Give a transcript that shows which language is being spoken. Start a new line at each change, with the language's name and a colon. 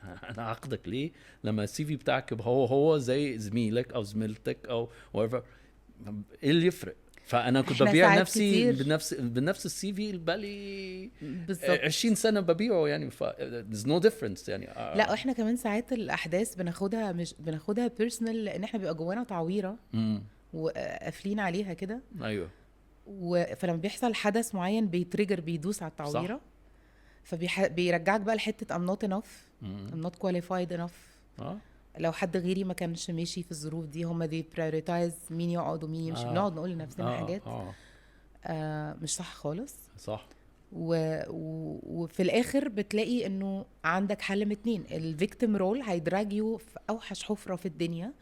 Arabic: انا عقدك ليه لما السي في بتاعك يبقى هو زي زميلك او زميلتك او whatever؟ ايه اللي يفرق؟ فانا كنت ببيع نفسي بنفس السي في بقالي 20 سنه ببيعه يعني
English: there's no difference
Arabic: يعني. لا احنا كمان ساعات الاحداث بناخدها مش بناخدها بيرسونال، لان احنا بيبقى جوانا تعويره وقافلين عليها كده. ايوه. فلما بيحصل حدث معين بيتريجر، بيدوس على التعويره، فبيرجعك بقى لحته
English: I'm not enough. I'm not qualified enough.
Arabic: لو حد غيري ما كانش ماشي في الظروف دي، هم دي prioritize مين يقعد ومين يمشي. بنقعد نقول لنفسنا حاجات مش صح خالص. صح. وفي الاخر بتلاقي انه عندك حل من اتنين. الفيكتيم رول هيدراجيو في اوحش حفرة في الدنيا.